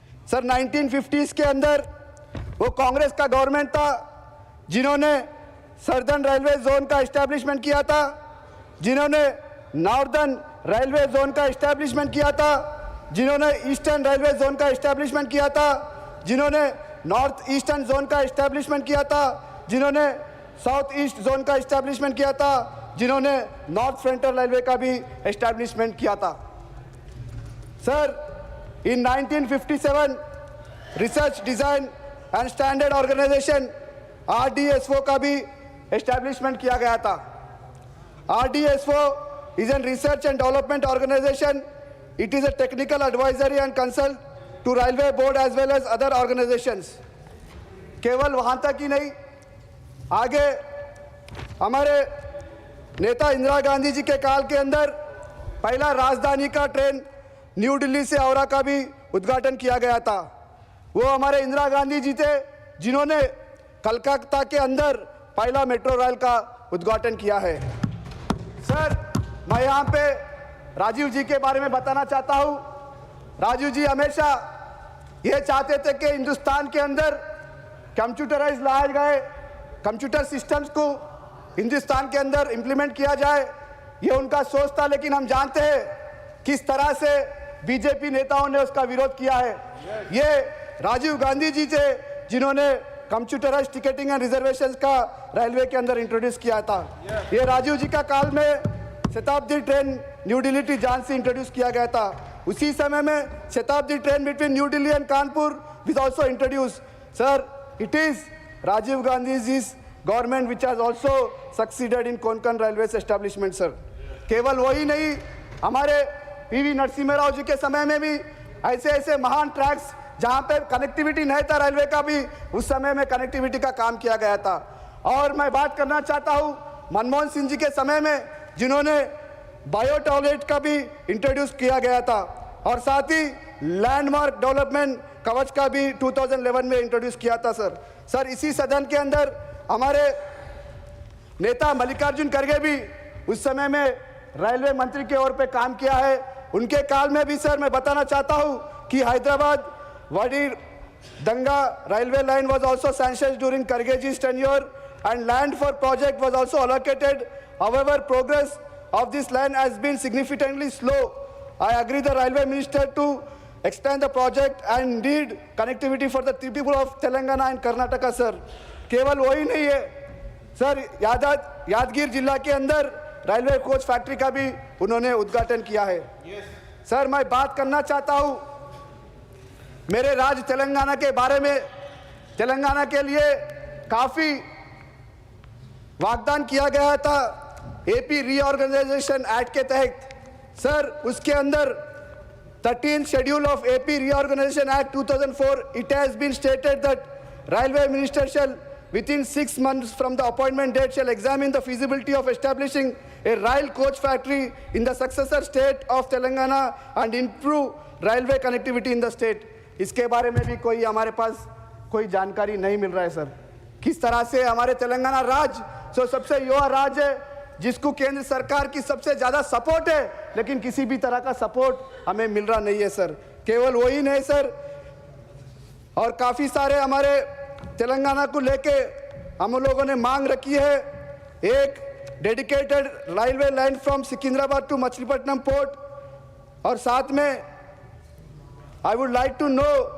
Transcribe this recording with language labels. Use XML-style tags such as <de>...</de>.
<hi>Sir, 1950s के अंदर वो कांग्रेस का गवर्नमेंट था, जिन्होंने सर्दर्न रेलवे जोन का इस्टेब्लिशमेंट किया था, जिन्होंने नॉर्दर्न रेलवे जोन का इस्टेब्लिशमेंट किया था, जिन्होंने ईस्टर्न रेलवे जोन का इस्टेब्लिशमेंट किया था, जिन्होंने नॉर्थ ईस्टर्न जोन का इस्टेब्लिशमेंट किया था, जिन्होंने साउथ ईस्ट जोन का इस्टेब्लिशमेंट किया था, जिन्होंने नॉर्थ फ्रंटियर रेलवे का भी इस्टेब्लिशमेंट किया था। Sir, in 1957 research design and standard organisation RDSO का भी इस्टेब्लिशमेंट किया गया था।</hi> <en>RDSO is a research and development organization. It is a technical advisory and consult to railway board as well as other organizations.</en> <hi>केवल वहाँ तक ही नहीं, आगे हमारे नेता इंदिरा गांधी जी के काल के अंदर पहला राजधानी का ट्रेन न्यू दिल्ली से हावड़ा का भी उद्घाटन किया गया था। वो हमारे इंदिरा गांधी जी थे, जिन्होंने कलकत्ता के अंदर पहला मेट्रो रेल का उद्घाटन किया है। सर, मैं यहाँ पे राजीव जी के बारे में बताना चाहता हूँ। राजीव जी हमेशा ये चाहते थे कि हिंदुस्तान के अंदर कंप्यूटराइज लाए गए कंप्यूटर सिस्टम्स को हिंदुस्तान के अंदर इंप्लीमेंट किया जाए, ये उनका सोच था। लेकिन हम जानते हैं किस तरह से बीजेपी नेताओं ने उसका विरोध किया है। ये राजीव गांधी जी थे, जिन्होंने कंप्यूटराइज टिकटिंग एंड रिजर्वेशंस का रेलवे के अंदर इंट्रोड्यूस किया था। ये राजीव जी का काल में शताब्दी train new Delhi to Jhansi introduce किया गया था। उसी समय में शताब्दी train between new Delhi and Kanpur</hi> <en>was also introduced. Sir, it is Rajiv Gandhi's government which has also succeeded in Konkan Railways establishment, sir.</en> <hi>केवल वही नहीं, हमारे PV नरसिम्हा राव जी के समय में भी ऐसे ऐसे महान ट्रैक्स जहाँ पे कनेक्टिविटी नहीं था रेलवे का, भी उस समय में कनेक्टिविटी का काम किया गया था। और मैं बात करना चाहता हूँ मनमोहन सिंह जी के समय में, जिन्होंने बायो टॉयलेट का भी इंट्रोड्यूस किया गया था, और साथ ही लैंडमार्क डेवलपमेंट कवच का भी 2011 में इंट्रोड्यूस किया था। सर इसी सदन के अंदर हमारे नेता मल्लिकार्जुन खड़गे भी उस समय में रेलवे मंत्री के ओर पे काम किया है। उनके काल में भी सर मैं बताना चाहता हूं कि हैदराबाद वाडी दंगा</hi> <en>railway line was also sanctioned during Khargeji's tenure and land for project was also allocated. However, progress of this land has been significantly slow. I agree the railway minister to extend the project and need connectivity for the three people of Telangana and Karnataka, sir.</en> <hi>केवल वही नहीं है sir, Yadgir जिला के अंदर railway coach factory का भी उन्होंने उद्घाटन किया है। सर मैं बात करना चाहता हूं मेरे राज्य तेलंगाना के बारे में। तेलंगाना के लिए काफी वाग्दान किया गया था एपी रीऑर्गेनाइजेशन एक्ट के तहत। सर उसके अंदर</hi> <en>13th schedule of AP Reorganization Act 2004, it has been stated that Railway Minister shall within 6 months from the appointment date shall examine the feasibility of establishing a rail coach factory in the successor state of Telangana and improve railway connectivity in the state.</en> <hi>इसके बारे में भी कोई हमारे पास कोई जानकारी नहीं मिल रहा है सर। किस तरह से हमारे तेलंगाना राज्य सबसे युवा राज्य है जिसको केंद्र सरकार की सबसे ज़्यादा सपोर्ट है, लेकिन किसी भी तरह का सपोर्ट हमें मिल रहा नहीं है सर। केवल वही नहीं सर, और काफ़ी सारे हमारे तेलंगाना को लेके हम लोगों ने मांग रखी है एक</hi> <en>dedicated railway line from Secunderabad to Machilipatnam port,</en> <hi>और साथ में</hi> <en>I would like to know</en>